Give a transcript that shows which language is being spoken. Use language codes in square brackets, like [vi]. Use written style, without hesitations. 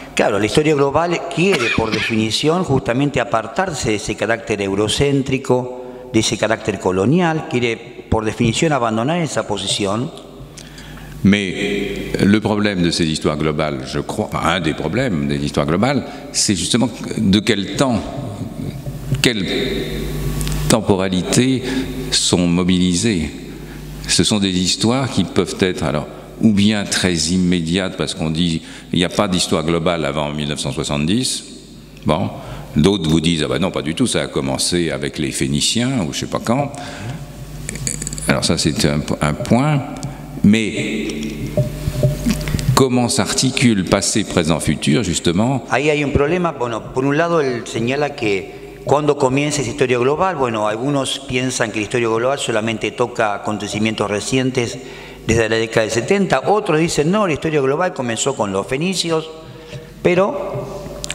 [es] Claro, la historia global quiere, por definición, justamente apartarse de ese carácter eurocéntrico, de ese carácter colonial, quiere, por definición, abandonar esa posición. [fr] Mais le problème de ces histoires globales, je crois, un des problèmes des histoires globales, c'est justement de quel temps, quelle temporalité sont mobilisées. Ce sont des histoires qui peuvent être alors ou bien très immédiates parce qu'on dit il n'y a pas d'histoire globale avant 1970. Bon, D'autres vous disent, ah ben non, pas du tout, ça a commencé avec les Phéniciens, ou je ne sais pas quand. Alors ça, c'est un point. Mais comment s'articule passé, présent, futur, justement? [es] Ahí hay un problema. Bueno, por un lado, él señala que cuando comienza esa historia global, bueno, algunos piensan que la historia global solamente toca acontecimientos recientes desde la década del 70, otros dicen, no, la historia global comenzó con los fenicios, pero...